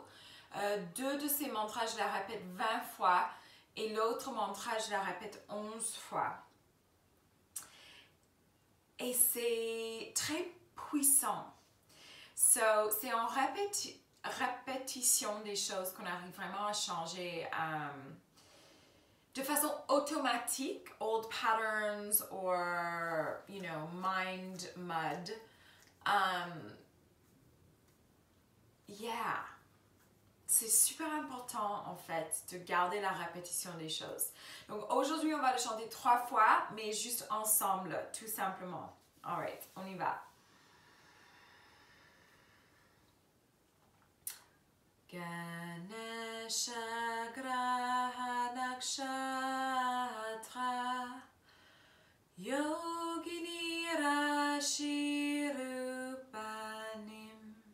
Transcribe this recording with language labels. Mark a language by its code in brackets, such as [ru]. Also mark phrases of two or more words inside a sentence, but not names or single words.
[fr] 2 de ces mantras, je la répète 20 fois et l'autre mantra, je la répète 11 fois. Et c'est très puissant. So, c'est en répétition des choses qu'on arrive vraiment à changer de façon automatique, [en] old patterns or, you know, mind mud. Yeah. [fr] C'est super important en fait de garder la répétition des choses. Donc aujourd'hui on va le chanter 3 fois, mais juste ensemble, tout simplement. Alright, on y va. [sa] Ganesha Graha Nakshatra Yogini Rashi Rupanim